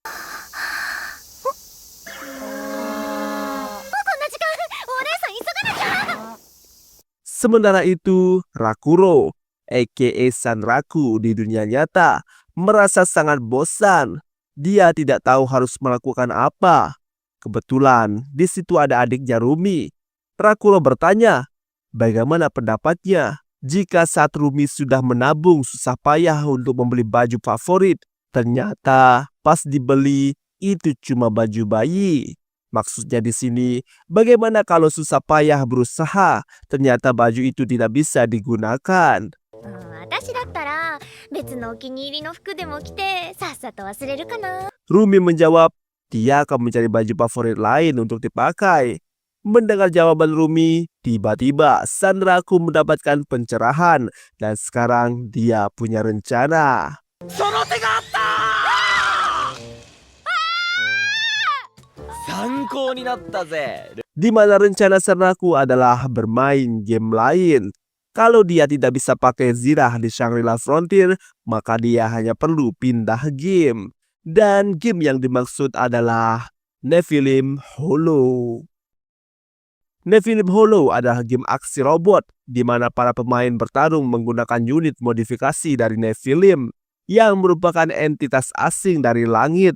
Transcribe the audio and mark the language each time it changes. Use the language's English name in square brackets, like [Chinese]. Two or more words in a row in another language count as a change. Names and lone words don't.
[Japanese] こんな時間、お姉さん急がなきゃ。 [Indonesian] Sementara itu, Rakuro, aka Sanraku di dunia nyata, merasa sangat bosan. Dia tidak tahu harus melakukan apa. Kebetulan di situ ada adiknya Rumi. Rakuro bertanya, bagaimana pendapatnya jika saat Rumi sudah menabung susah payah untuk membeli baju favorit, ternyata pas dibeli itu cuma baju bayi. Maksudnya di sini, bagaimana kalau susah payah berusaha, ternyata baju itu tidak bisa digunakan. [Japanese] 私だったら別のお気に入りの服でも着てさっさと忘れるかな。 [Indonesian] Rumi menjawab, dia akan mencari baju favorit lain untuk dipakai. Mendengar jawaban Rumi, tiba-tiba Sandraku mendapatkan pencerahan dan sekarang dia punya rencana. [Japanese] その手があった。参考になったぜ。 [Indonesian] Di mana rencana Sanraku adalah bermain game lain. Kalau dia tidak bisa pakai Zirah di Shangri-La Frontier, maka dia hanya perlu pindah game. Dan game yang dimaksud adalah Nephilim Hollow. Nephilim Hollow adalah game aksi robot di mana para pemain bertarung menggunakan unit modifikasi dari Nephilim yang merupakan entitas asing dari langit.